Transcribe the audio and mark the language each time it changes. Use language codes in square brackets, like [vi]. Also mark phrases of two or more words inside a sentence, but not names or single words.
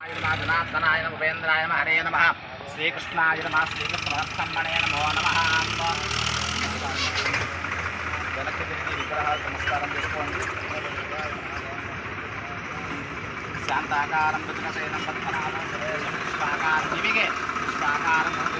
[sa] जनार्दनाय नमः उपेन्द्राय नमः हरे नमः श्रीकृष्णाय नमः श्रीकृष्णमणे नमो नमः [te] వెనక్కి తిరిగి విగ్రహాలకు నమస్కారం చేసుకోండి. [sa] शान्ताकारं भुजगशयनं पद्मनाभं सुरेशं पुष्पाकारं दिविगे पुष्पाकारं